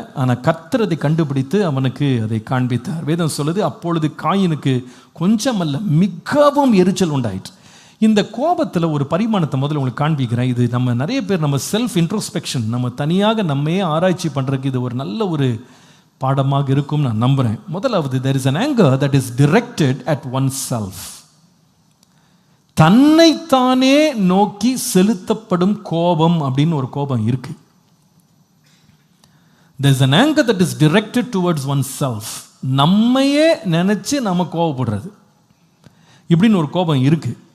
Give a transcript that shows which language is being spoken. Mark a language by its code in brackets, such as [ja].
[ta] ஆனா கர்த்தர் அதை கண்டுபிடித்து அவனுக்கு அதை காண்பித்தார். வேதம் சொல்லுது, அப்பொழுது காயினுக்கு கொஞ்சம் அல்ல மிகவும் எரிச்சல் உண்டாயிற்று. இந்த கோபத்துல ஒரு பரிமாணத்தை முதல்ல உங்களுக்கு காண்பிக்கிறேன். இது நம்ம நிறைய பேர் நம்ம செல்ஃப் இன்ட்ரோஸ்பெக்ஷன், நம்ம தனியாக நம்மையே ஆராய்ச்சி பண்றதுக்கு இது ஒரு நல்ல ஒரு பாடமாக இருக்கும் நான் நம்புறேன். முதலாவது, [en] there is an anger that is directed at oneself. [ta] தன்னைத்தானே நோக்கி செலுத்தப்படும் கோபம் அப்படின்னு ஒரு கோபம் இருக்கு. [en] there is an anger that is directed towards oneself. [ta] நம்மையே நினைச்சு நம்ம கோபப்படுறது இப்படின்னு ஒரு கோபம் இருக்கு.